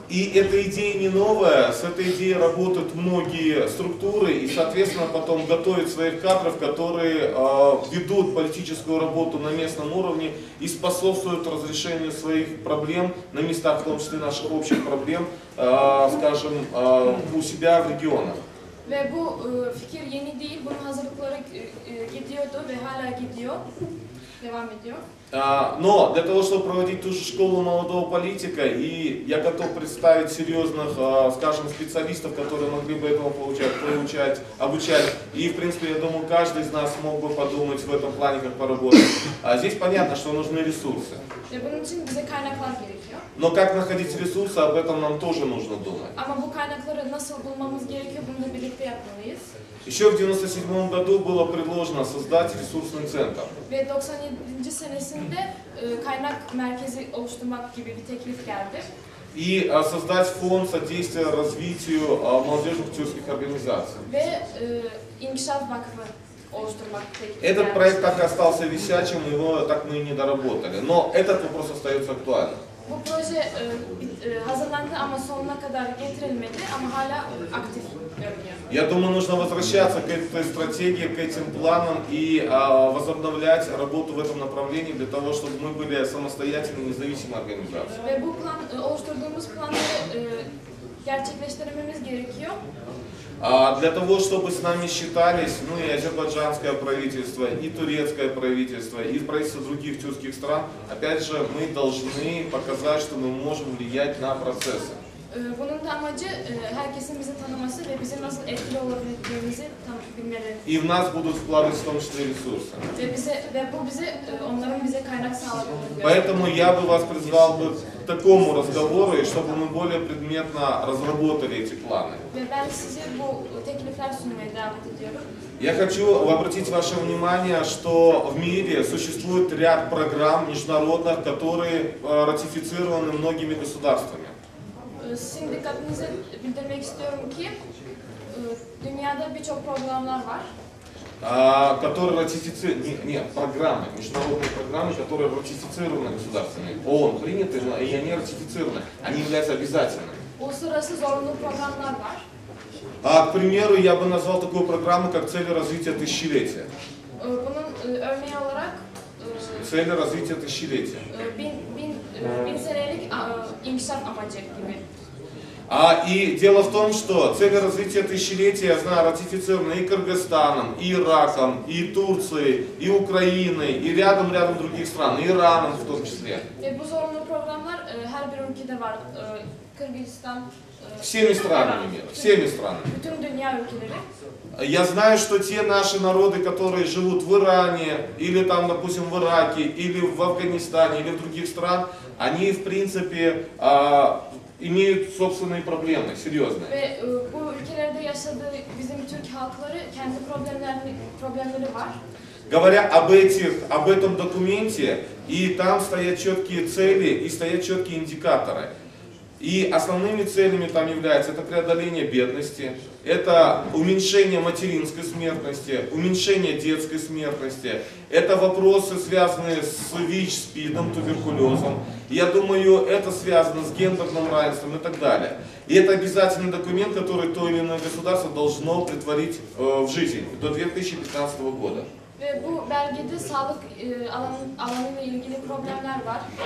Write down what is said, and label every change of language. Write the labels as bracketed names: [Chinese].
[Russian] И эта идея не новая, с этой идеей работают многие структуры и, соответственно, потом готовят своих кадров, которые ведут политическую работу на местном уровне и способствуют разрешению своих проблем на местах, в том числе наших общих проблем, скажем, у себя в регионах. [Turkish] Ve bu fikir yeni değil, bunun hazırlıkları gidiyordu ve hala gidiyor, devam ediyor. [Russian] Но для того, чтобы проводить ту же школу молодого политика, и я готов представить серьезных, скажем, специалистов, которые могли бы этого обучать. И, в принципе, я думаю, каждый из нас мог бы подумать в этом плане, как поработать. Здесь понятно, что нужны ресурсы. [Turkish] Ve bunun için bize kaynaklar gerekiyor. [Russian] Но как находить ресурсы, об этом нам тоже нужно думать. [Turkish] Ama bu kaynakları nasıl bulmamız gerekiyor, bunu da birlikte yapmalıyız. [Russian] Еще в 1997 году было предложено создать ресурсный центр. [Turkish] Ve 97. senesinde kaynak merkezi oluşturmak gibi bir teklif geldi. [Russian] И создать фонд содействия развитию молодежных тюркских организаций. [Turkish] Ve İnkişaf Vakfı oluşturmak teklifi [Russian] Этот [Turkish] geldi. [Russian] проект так и остался висячим, его так мы и не доработали. Но этот вопрос остается актуальным. [Turkish] Bu proje hazırlandı ama sonuna kadar getirilmedi ama hala aktif görünüyor. [Russian] Я думаю, нужно возвращаться к этой стратегии, к этим планам и возобновлять работу в этом направлении для того, чтобы мы были самостоятельной, независимой организацией. [Turkish] Ve bu oluşturduğumuz planları gerçekleştirmemiz gerekiyor. [Russian] Для того, чтобы с нами считались, и азербайджанское правительство, и турецкое правительство, и правительство других тюркских стран, опять же, мы должны показать, что мы можем влиять на процессы. [Turkish] Bunun da amacı herkesin bizi tanıması ve bizim nasıl etkili olabileceğimizi bilmeleri. [Russian] И в нас будут вкладывать в том числе ресурсы. [Turkish] Ve bu onların bize kaynak sağladığını [Russian] Поэтому я бы вас призвал бы к такому разговору, и чтобы мы более предметно разработали эти планы. [Turkish] Ve ben size bu teklifler sunmaya davet ediyorum. [Russian] Я хочу обратить ваше внимание, что в мире существует ряд программ международных, которые ратифицированы многими государствами. [Turkish] Sizin dikkatinizi bildirmek istiyorum ki dünyada birçok programlar var. [Russian] Которые ратифицированы, программы, международные программы, которые ратифицированы государствами. ООН приняты, и они ратифицированы, они являются обязательными. [Turkish] Uluslararası zorunlu programlar var. [Russian] К примеру, я бы назвал такую программу, как цели развития тысячелетия. [Turkish] Bunun örneği olarak [Russian] Цели развития тысячелетия. [Turkish] bin senelik inkişaf amacı gibi. [Russian] И дело в том, что цели развития тысячелетия, я знаю, ратифицированы и Кыргызстаном, и Ираком, и Турцией, и Украиной, и рядом других стран, и Ираном в том числе. [Turkish] Bu zorunlu programlar her bir ülkede var. Kırgızistan, [Russian] Всеми странами мира, всеми странами. [Turkish] bütün dünya ülkeleri. [Russian] Я знаю, что те наши народы, которые живут в Иране, или там, допустим, в Ираке, или в Афганистане, или в других странах, они, в принципе, имеют собственные проблемы, серьезные. [Turkish] Ve bu ülkelerde yaşadığı bizim Türk halkları kendi problemleri var. [Russian] Говоря об этом документе, и там стоят четкие цели и стоят четкие индикаторы. И основными целями там являются это преодоление бедности, это уменьшение материнской смертности, уменьшение детской смертности, это вопросы, связанные с ВИЧ, СПИДом, туберкулезом. Я думаю, это связано с гендерным равенством и так далее. И это обязательный документ, который то или иное государство должно претворить в жизнь до 2015 года. [Turkish] Ve bu belgede sağlık alanıyla ilgili problemler var.